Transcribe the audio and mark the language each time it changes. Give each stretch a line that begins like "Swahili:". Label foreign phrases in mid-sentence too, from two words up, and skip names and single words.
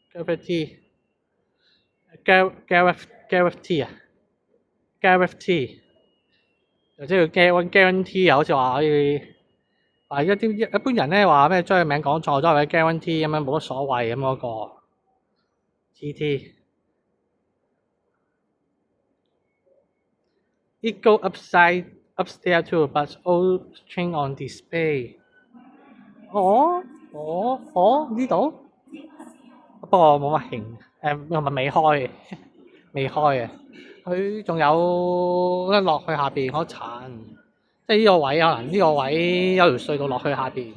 Cantonese: Gareth T 啊 ，Gareth T， 或者叫 Guarantee 啊，好似話可以話一般人咧話咩將佢名講錯咗，或者 Guarantee 咁樣冇乜所謂咁嗰個 GT。
English: It go upstairs too, but all train on display。
Cantonese: 呢度？不過冇乜興，係咪未開嘅？未開嘅。佢仲有一落去下邊嗰層，即係呢個位可能呢個位有條隧道落去下邊。